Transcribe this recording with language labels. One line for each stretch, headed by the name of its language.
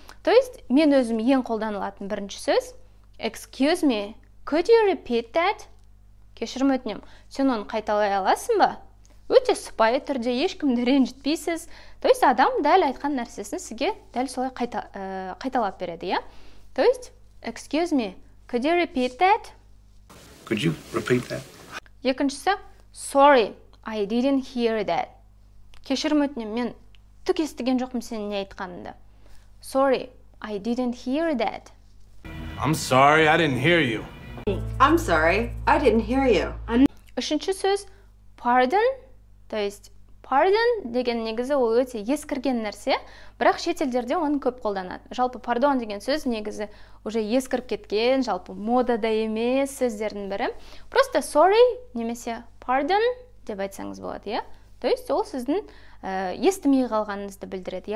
Russian: То есть
Kazakh: мен өзім ең қолданылатын бірінші сөз
English: excuse me, could you repeat that?
Kazakh: Кешірім өтінем, сен оны қайталай аласың ба? Өте сыпайы түрде, ешкімді ренжітпейсіз.
Russian: То есть
Kazakh: адам дәл айтқан нәрсесін сізге дәл солай қайталап береді, То есть
English: excuse me, could you repeat that? Could you repeat that?
Kazakh: Екіншісі
English: sorry, I didn't hear that.
Kazakh: Кешірім өтінем, мен түк естіген жоқпын сенің не айтқаныңды.
English: Sorry, I didn't hear that. I'm sorry, I didn't hear you. I'm sorry, I didn't hear you.
Kazakh: Үшінші сөз pardon,
Russian: то есть
Kazakh: pardon деген негізі ол өте ескірген нәрсе, бірақ шетелдерде оны көп қолданады. Жалпы pardon деген сөз негізі уже ескіріп кеткен, жалпы модада емес сөздердің бірі. Просто sorry немесе pardon деп айтсаңыз болады,
Russian: То есть
Kazakh: ол сіздің естімей қалғаныңызды білдіреді.